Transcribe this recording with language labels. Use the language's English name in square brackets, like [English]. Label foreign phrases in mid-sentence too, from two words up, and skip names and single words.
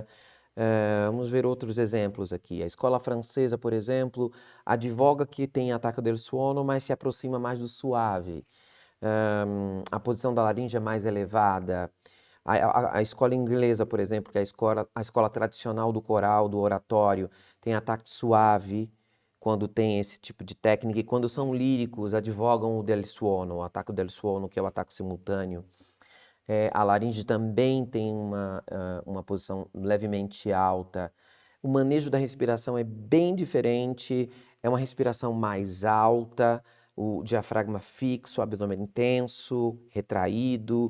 [Portuguese] Vamos ver outros exemplos aqui. A escola francesa, por exemplo, advoga que tem [Italian] attacco del suono, [Portuguese] mas se aproxima mais do suave. A posição da laringe é mais elevada. A escola inglesa, por exemplo, que é a escola tradicional do coral, do oratório, tem ataque suave quando tem esse tipo de técnica. E quando são líricos, advogam o [Italian] del suono, [Portuguese] o [Italian] attacco del suono, [Portuguese] que é o ataque simultâneo. A laringe também tem uma posição levemente alta. O manejo da respiração é bem diferente, é uma respiração mais alta, o diafragma fixo, o abdômen intenso, retraído.